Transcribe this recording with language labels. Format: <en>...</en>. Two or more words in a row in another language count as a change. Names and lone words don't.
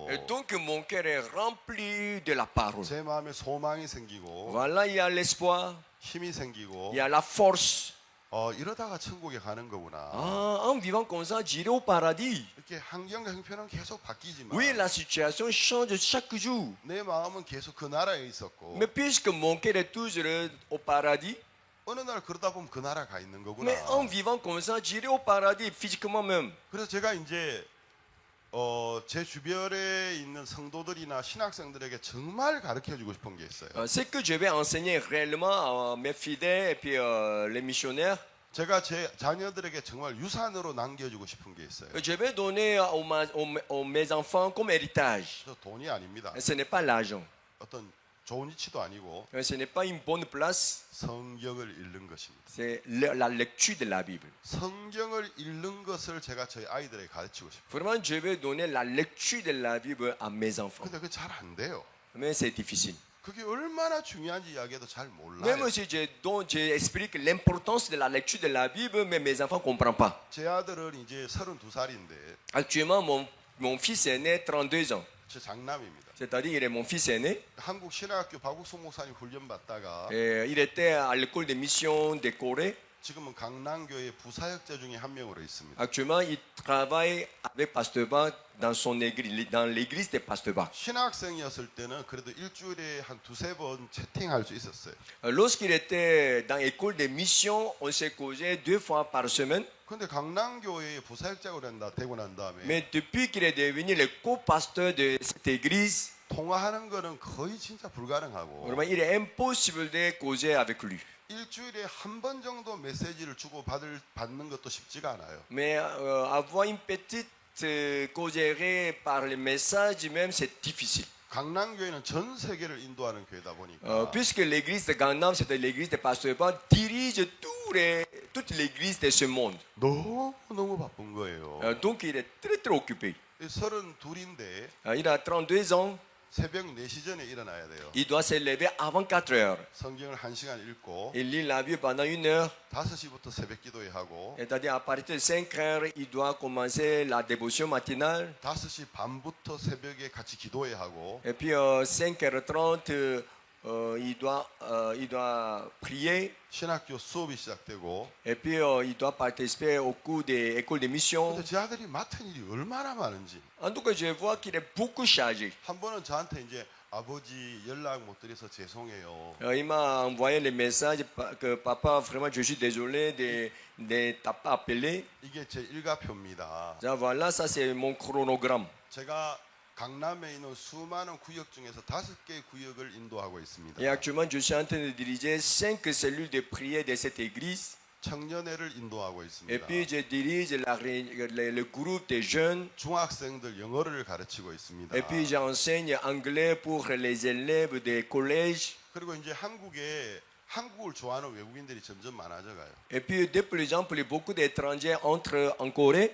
<fr>Et donc mon cœur est rempli de la parole.</fr> <ko>제 마음에 소망이 생기고</ko> <fr>Voilà, il y a l'espoir,</fr> <ko>힘이 생기고</ko> <fr>il y a la force.</fr> <ko>이러다가 천국에 가는 거구나.</ko> <fr>Ah, en vivant comme ça, j'irai au paradis.</fr> <ko>이렇게 환경과 형편은 계속 바뀌지만</ko> <fr>Oui, la situation change chaque jour.</fr> <ko>내 마음은 계속 그 나라에 있었고</ko> <fr>Mais puisque mon cœur est toujours au paradis,</fr> <ko>어느 날 그러다 보면 그 나라 가 있는 거구나.</ko> <fr>mais en vivant comme ça, j'irai au paradis physiquement même.</fr> <ko>그래서 제가 이제 제 주변에 있는 성도들이나 신학생들에게 정말 가르쳐 주고 싶은 게 있어요.</ko> <fr>Ce que je vais enseigner réellement à mes fidèles et puis les missionnaires,</fr> <ko>제가 제 자녀들에게 정말 유산으로 남겨주고 싶은 게 있어요.</ko> <fr>je vais donner mes enfants comme héritage.</fr> <ko>저 돈이 아닙니다.</ko> <fr>Ce n'est pas l'argent,</fr> <ko>어떤 좋은 위치도 아니고</ko> <fr>ce n'est pas une bonne place,</fr> <ko>성경을 읽는 것입니다.</ko> <fr>c'est la lecture de la Bible.</fr> <ko>성경을 읽는 것을 제가 저희 아이들에게 가르치고 싶어요.</ko> <fr>Vraiment, je vais donner la lecture de la Bible à mes enfants.</fr> <ko>근데 그게 잘 안 돼요.</ko> <fr>Mais c'est difficile.</fr> <ko>그게 얼마나 중요한지 이야기해도 잘 몰라요.</ko> <fr>Même si j'explique l'importance de la lecture de la Bible, mais mes enfants ne comprennent pas.</fr> <ko>제 아들은 이제 32살인데</ko> <fr>Actuellement, mon fils est né 32 ans.</fr> <ko>제 장남입니다.</ko> <fr>C'est-à-dire, il est mon fils aîné.</fr> <ko>한국 신학교 박욱성 목사님 훈련 받다가</ko> <fr>Il était à l'école de mission de Corée.</fr> <ko>지금은 강남교회 부사역자 중에 한 명으로 있습니다.</ko> <fr>Actuellement, il travaille avec Pasteur Bach dans son église, dans l'église de Pasteur Bach.</fr> <ko>신학생이었을 때는 그래도 일주일에 한 두세 번 채팅할 수 있었어요.</ko> <fr>Lorsqu'il était dans l'école de mission, on s'est causé 2 fois par semaine.</fr> <ko>근데 강남교회에 부사역자가 되고 난 다음에</ko> <fr>Mais depuis qu'il est devenu le co-pasteur de cette église,</fr> <ko>통화하는 거는 거의 진짜 불가능하고</ko> <fr>vraiment, il est impossible de causer avec lui.</fr> <ko>일주일에 한 번 정도 메시지를 주고 받는 것도 쉽지가 않아요.</ko> <fr>Mais avoir une petite causerie par le message même, c'est difficile.</fr> <ko>강남교회는 전 세계를 인도하는 교회다 보니까</ko> <fr>Puisque l'église de Gangnam, c'est l'église de Pasteur Bach, dirige toute l'église de ce monde.</fr> <ko>너무 바쁜 거예요.</ko> <fr>Donc il est très très occupé.</fr> <ko>32인데</ko> <fr>Il a 32 ans,</fr> <ko>새벽 4시 전에 일어나야 돼요.</ko> <fr>il doit se lever avant 4 heures.</fr> <ko>성경을 1시간 읽고</ko> <fr>Il lit la Bible pendant 1 heure.</fr> <ko>5시부터 새벽 기도회 하고</ko> <fr>C'est-à-dire à partir de 5 heures, il doit commencer la dévotion matinale.</fr> <ko>5시 반부터 새벽에 같이 기도회 하고</ko> <fr>Et puis 5h30, il doit prier.</fr> <ko>신학교 수업이 시작되고</ko> <fr>Et puis il doit participer au cours des écoles de mission.</fr> <ko>근데 제 아들이 맡은 일이 얼마나 많은지</ko> <fr>En tout cas, je vois qu'il est beaucoup chargé.</fr> <ko>한 번은 저한테 이제 아버지 연락 못 드려서 죄송해요.</ko> <fr>Il m'a envoyé le message que papa, vraiment, je suis désolé de t'as pas appelé.</fr> <ko>이게 제 일가표입니다.</ko> <fr>Ça, voilà, ça c'est mon chronogramme.</fr> <ko>제가 강남에 있는 수많은 구역 중에서 5개의 구역을 인도하고 있습니다.</ko> <fr>Et actuellement, je suis en train de diriger 5 cellules de prière de cette église.</fr> <ko>청년회를 인도하고</ko> <fr>Et</fr> <ko>있습니다.</ko> <fr>puis, je dirige le groupe des jeunes.</fr> <ko>중학생들 영어를 가르치고 있습니다.</ko> <fr>Et puis, j'enseigne anglais pour les élèves des collèges.</fr> <ko>그리고 이제 한국을 좋아하는 외국인들이 점점 많아져가요.</ko> <fr>Et puis, de plus en plus, beaucoup d'étrangers entrent en Corée.</fr>